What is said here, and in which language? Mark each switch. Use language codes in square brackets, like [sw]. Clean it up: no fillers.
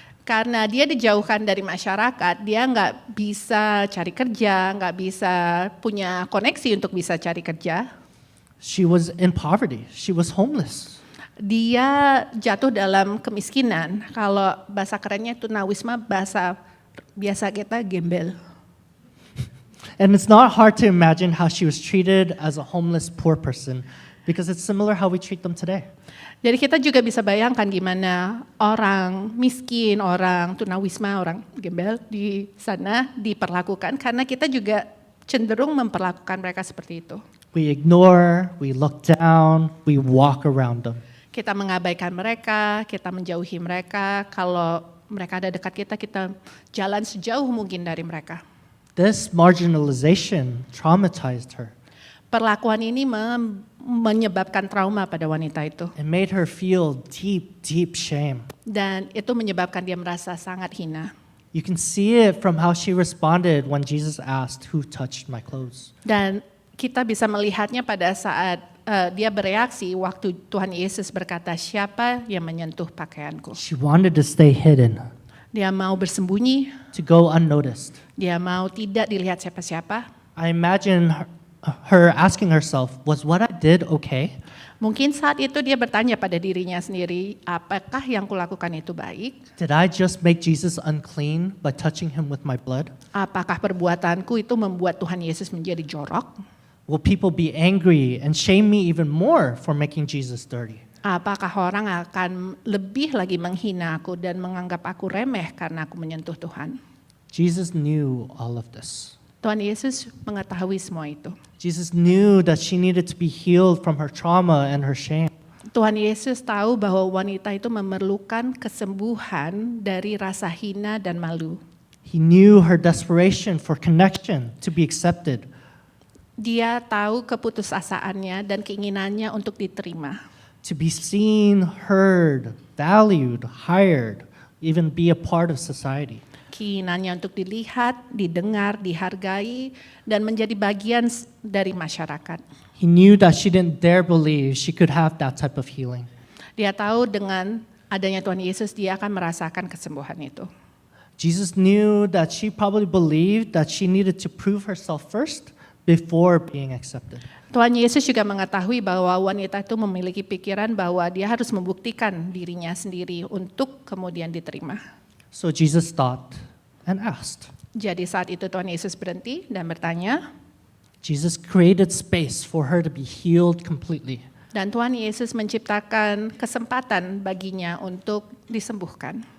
[id] Karena dia dijauhkan dari masyarakat, dia nggak bisa cari kerja, nggak bisa punya koneksi untuk bisa cari kerja. [en] She was in poverty. She was homeless. [id] Dia jatuh dalam kemiskinan. Kalau bahasa kerennya tunawisma, bahasa biasa kita gembel. [en] And it's not hard to imagine how she was treated as a homeless poor person because it's similar how we treat them today. [id] Jadi kita juga bisa bayangkan gimana orang miskin, orang tunawisma, orang gembel di sana diperlakukan, karena kita juga cenderung memperlakukan mereka seperti itu. [en] We ignore, we look down, we walk around them. [id] Kita mengabaikan mereka, kita menjauhi mereka. Kalau mereka ada dekat kita, kita jalan sejauh mungkin dari mereka. [en] This marginalization traumatized her. [id] Perlakuan ini menyebabkan trauma pada wanita itu. [en] It made her feel deep, deep shame. [id] Dan itu menyebabkan dia merasa sangat hina. [en] You can see it from how she responded when Jesus asked, "Who touched my clothes?" [id] Dan kita bisa melihatnya pada saat dia bereaksi waktu Tuhan Yesus berkata, siapa yang menyentuh pakaianku? [en] She wanted to stay hidden, [id] Dia mau bersembunyi, [en] to go unnoticed. [id] dia mau tidak dilihat siapa-siapa. [en] I imagine her asking herself, "Was what I did okay?" [id] Mungkin saat itu dia bertanya pada dirinya sendiri, apakah yang kulakukan itu baik? [en] Did I just make Jesus unclean by touching him with my blood? [id] Apakah perbuatanku itu membuat Tuhan Yesus menjadi jorok? [en] Will people be angry and shame me even more for making Jesus dirty? [id] Apakah orang akan lebih lagi menghina aku dan menganggap aku remeh karena aku menyentuh Tuhan? [en] Jesus knew all of this. [id] Tuhan Yesus mengetahui semua itu. [en] Jesus knew that she needed to be healed from her trauma and her shame. [id] Tuhan Yesus tahu bahwa wanita itu memerlukan kesembuhan dari rasa hina dan malu. [en] He knew her desperation for connection to be accepted. [id] Dia tahu keputusasaannya dan keinginannya untuk diterima. [en] To be seen, heard, valued, hired, even be a part of society. [id] Keinginannya untuk dilihat, didengar, dihargai, dan menjadi bagian dari masyarakat. [en] He knew that she didn't dare believe she could have that type of healing. [id] Dia tahu dengan adanya Tuhan Yesus, dia akan merasakan kesembuhan itu. [en] Jesus knew that she probably believed that she needed to prove herself first before being accepted. [id] Tuhan Yesus juga mengetahui bahwa wanita itu memiliki pikiran bahwa dia harus membuktikan dirinya sendiri untuk kemudian diterima. [en] So Jesus stopped and asked. [id] Jadi saat itu Tuhan Yesus berhenti dan bertanya, [en] Jesus created space for her to be healed completely. [id] dan Tuhan Yesus menciptakan kesempatan baginya untuk disembuhkan.